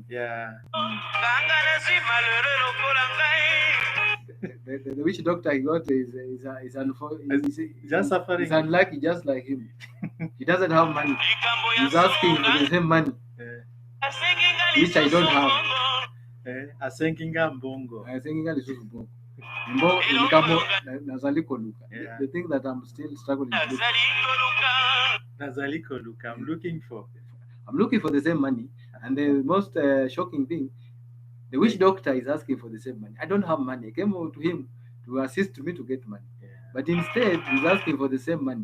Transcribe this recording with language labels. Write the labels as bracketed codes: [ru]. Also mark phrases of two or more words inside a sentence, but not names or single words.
[en] Yeah. The witch doctor he got is just suffering. He's unlucky, just like him. He doesn't have money. He's asking for the same money, which I don't have. [ln] Asenginga mbongo. Asenginga lisusu mbongo. [en] The thing that I'm still struggling with. Nazaliko look. I'm looking for the same money, and the most shocking thing, the witch doctor is asking for the same money. I don't have money. I came over to him to assist me to get money, but instead he's asking for the same money.